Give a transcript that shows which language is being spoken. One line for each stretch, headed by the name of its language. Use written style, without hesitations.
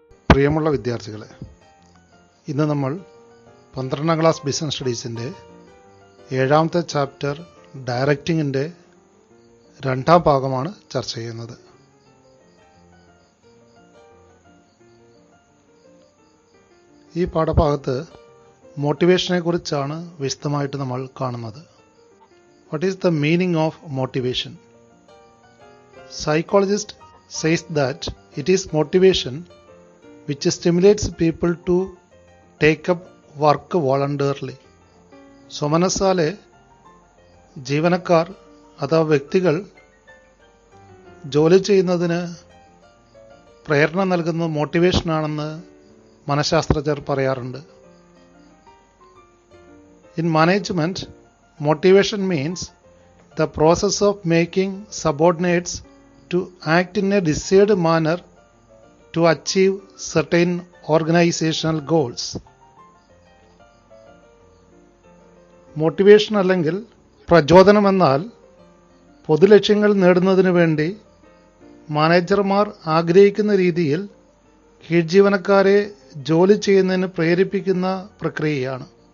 Malayalam: പ്രിയമുള്ള വിദ്യാർത്ഥികളെ, ഇന്ന് നമ്മൾ 12ാം ക്ലാസ് ബിസിനസ് സ്റ്റഡീസിൻ്റെ 7ാമത്തെ ചാപ്റ്റർ ഡയറക്റ്റിങ്ങിൻ്റെ 2ാം ഭാഗമാണ് ചർച്ച ചെയ്യുന്നത്. ഈ പാഠഭാഗത്ത് മോട്ടിവേഷനെ കുറിച്ചാണ് വിശദമായിട്ട് നമ്മൾ കാണുന്നത്.
English: What is the meaning of motivation? Psychologist says that it is motivation which stimulates people to take up work voluntarily.
Malayalam: സ്വമനസ്സാലെ ജീവനക്കാർ അഥവാ വ്യക്തികൾ ജോലി ചെയ്യുന്നതിന് പ്രേരണ നൽകുന്നത് മോട്ടിവേഷനാണെന്ന് മനഃശാസ്ത്രജ്ഞർ പറയാറുണ്ട്.
English: In management, motivation means the process of making subordinates to act in a desired manner to achieve certain organizational goals.
Malayalam: Motivation അല്ലെങ്കിൽ പ്രചോദനം എന്നാൽ പൊതുലക്ഷ്യങ്ങൾ നേടുന്നതിന് വേണ്ടി മാനേജർമാർ ആഗ്രഹിക്കുന്ന രീതിയിൽ കീഴ്ജീവനക്കാരെ ജോലി ചെയ്യുന്നതിന് പ്രേരിപ്പിക്കുന്ന പ്രക്രിയയാണ്.